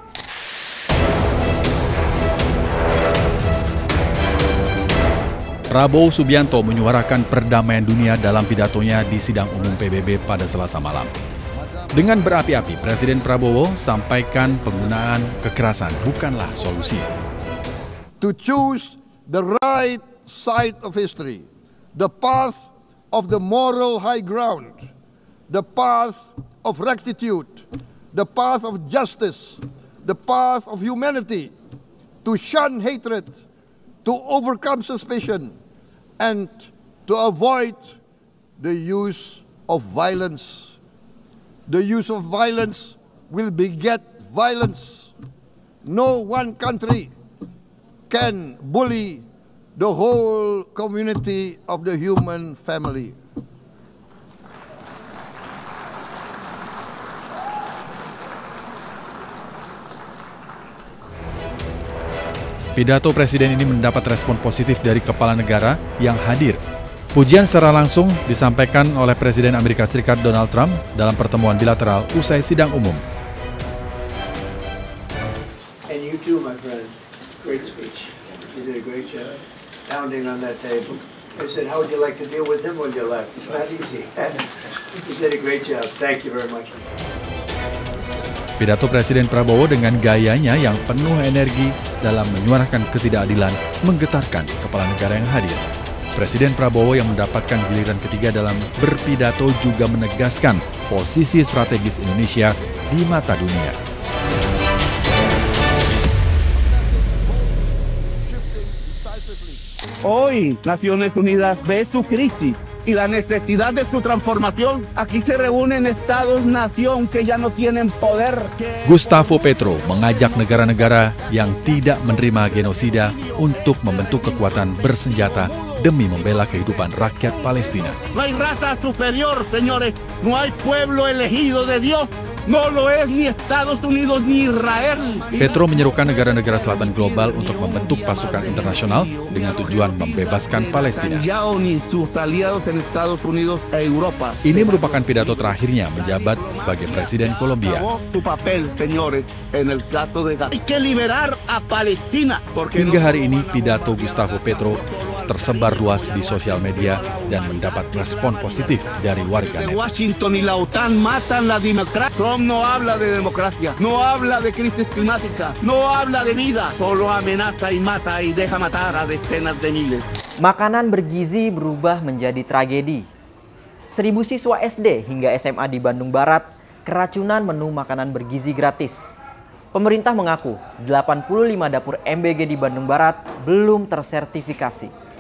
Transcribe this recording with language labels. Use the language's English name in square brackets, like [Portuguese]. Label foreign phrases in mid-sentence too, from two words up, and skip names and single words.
[Indonesian] Prabowo Subianto menyuarakan perdamaian dunia dalam pidatonya di sidang umum PBB pada Selasa malam. Dengan berapi-api, Presiden Prabowo sampaikan penggunaan kekerasan bukanlah solusi. [English] To choose the right side of history, the path of the moral high ground, the path of rectitude, the path of justice, the path of humanity, to shun hatred, to overcome suspicion, and to avoid the use of violence. The use of violence will beget violence. No one country can bully the whole community of the human family. [Indonesian] Pidato Presiden ini mendapat respon positif dari kepala negara yang hadir. Pujian secara langsung disampaikan oleh Presiden Amerika Serikat Donald Trump dalam pertemuan bilateral usai sidang umum. [English] And you too, my friend. Great speech. You did a great job pounding on that table. I said, how would you like to deal with him when you left? It's not easy. You did a great job. Thank you very much. [Indonesian] Pidato Presiden Prabowo dengan gayanya yang penuh energi dalam menyuarakan ketidakadilan menggetarkan kepala negara yang hadir. Presiden Prabowo yang mendapatkan giliran ketiga dalam berpidato juga menegaskan posisi strategis Indonesia di mata dunia. [Spanish] Hoy Naciones Unidas ve su crisis y la necesidad de su transformación. Aquí se reúnen estados-nación que ya no tienen poder. [Indonesian] Gustavo Petro mengajak negara-negara yang tidak menerima genosida untuk membentuk kekuatan bersenjata demi membela kehidupan rakyat Palestina. [Spanish] No hay raza superior, señores. No hay pueblo elegido de Dios. No lo es ni Estados Unidos ni Israel. [Indonesian] Petro menyerukan negara-negara selatan global untuk membentuk pasukan internasional dengan tujuan membebaskan Palestina. Ini merupakan pidato terakhirnya menjabat sebagai Presiden Kolombia. Hingga hari ini pidato Gustavo Petro tersebar luas di sosial media dan mendapat respon positif dari warganet. [Spanish] Washington y la OTAN matan la democracia. Trump no habla de democracia, no habla de crisis climática, no habla de vida, solo amenaza y mata y deja matar a decenas de miles. [Indonesian] Makanan bergizi berubah menjadi tragedi. 1000 siswa SD hingga SMA di Bandung Barat keracunan menu makanan bergizi gratis. Pemerintah mengaku 85 dapur MBG di Bandung Barat belum tersertifikasi.